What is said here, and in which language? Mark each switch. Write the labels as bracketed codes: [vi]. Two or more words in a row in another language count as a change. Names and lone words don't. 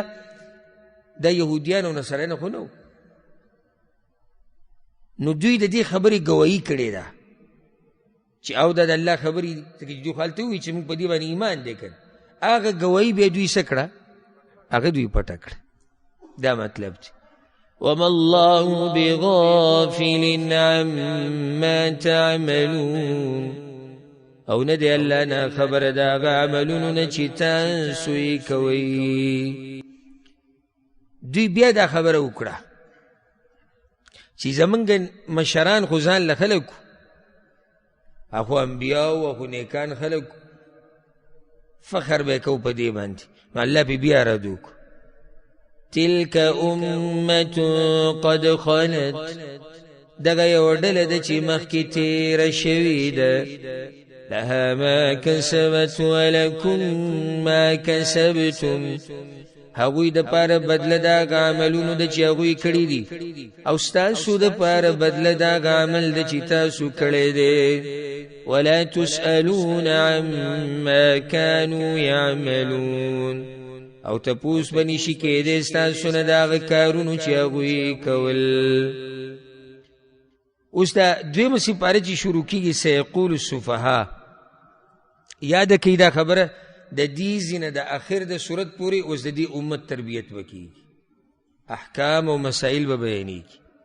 [ps] دا یهودیان او نصاران خو نه، نو دوی د دې خبرې ګواهي کړې ده چې او دا د الله خبرې دي. دوی خو هلته ووایي چې موږ په دې باندې ایمان دی کړ، هغه ګواهي بیا دوی څه کړه؟ هغه دوی پټه کړه. دا مطلب دی. [ar] وما الله بغافل عما تعملون، [ps] او نه دی الله نه خبر د هغه عملونو نه چې تاسو یې کوئ. دوی بیا دا خبره وکړه چې زمونږ مشران خو ځان له خلکو، اخو انبیاء او اخو نیکان خلکو، فخر به کو په دې باندې. نو الله پې بیا رد وکړو. [ar] تلك أمة قد خلت، [ps] دغه یو ډله ده چې مخکې تېره شوې ده. [ar] لها ما کسبت ولکم ما کسبتم، [ps] هغوی د پاره بدله د هغه عملونو ده چې هغوی کړي دي، او ستاسو د پاره بدله د هغه عمل ده چې تاسو کړی دی. [ar] ولا تسألون عما كانوا يعملون، [ps] او تپوس بنی شي کېدی ستاسو نه د هغه کارونو چې هغوی کول. اوس دا دویمه سپاره چې شروع کېږي [ar] سیقول السفهاء، [ps] یاده کوي دا خبره د دې ځینه د اخر د صورت پورې اوس د دې امت تربیت به کېږي، احکام او مسائل به بیانېږي.